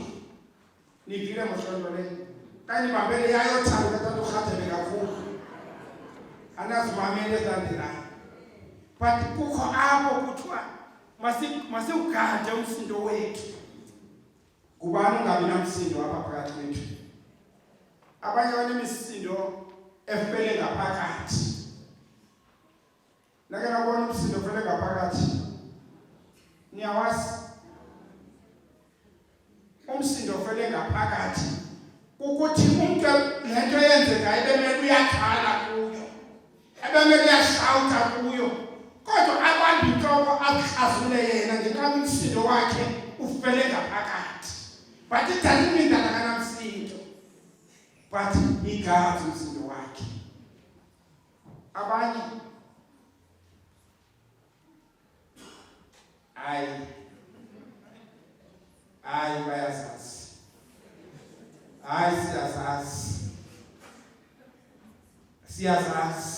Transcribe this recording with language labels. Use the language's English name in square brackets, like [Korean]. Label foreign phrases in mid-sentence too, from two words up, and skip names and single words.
[Xhosa] Nivile mohlolo le kani bambele yayo thando katatu khathe kakhulu anazimamele zandila but kukho apho kuthiwa masiugade umsindo wethu. Kubani ungabi namsindo apha phakathi kwethu? Abanye banemisindo efele ngaphakathi. Nake nabona umsindo ofele ngaphakathi. Niyawazi? Umsindo ofele ngaphakathi ukuthi umuntu lento yenzeka ebemele uyakhala kuyo. Ebemele uyashouta kuyo. Kodwa abantu inhloko akuhlazule yena ngenxa umsindo wakhe ufele ngaphakathi. [English] But it doesn't mean that akanamsindo. But he guards [Xhosa] umsindo wakhe. Abanye bayazazi. Siyazazi.